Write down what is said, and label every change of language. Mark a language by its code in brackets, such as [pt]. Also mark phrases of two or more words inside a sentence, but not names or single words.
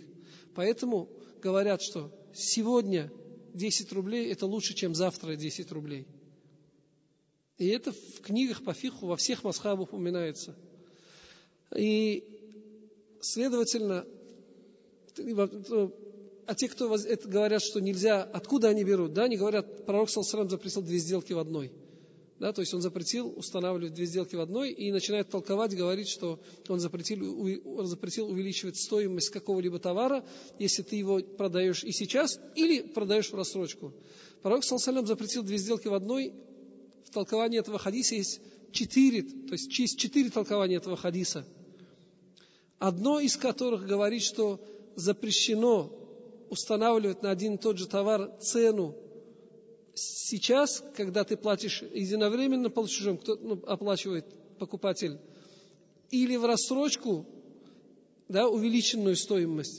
[ru] Поэтому говорят, что сегодня 10 рублей – это лучше, чем завтра 10 рублей. И это в книгах по фикху во всех мазхабах упоминается. И, следовательно, а те, кто говорят, что нельзя, откуда они берут? Да, они говорят, пророк [ar] صلى الله عليه وسلم [ru] запретил 2 сделки в одной. Да, то есть он запретил устанавливать 2 сделки в одной и начинает толковать, говорить, что он запретил увеличивать стоимость какого-либо товара, если ты его продаешь и сейчас, или продаешь в рассрочку. Пророк [ar] صلى الله عليه وسلم [ru] запретил 2 сделки в одной. В толковании этого хадиса есть 4 толкования этого хадиса. Одно из которых говорит, что запрещено устанавливать на один и тот же товар цену сейчас, когда ты платишь единовременно платежом, кто оплачивает покупатель, или в рассрочку, да, увеличенную стоимость.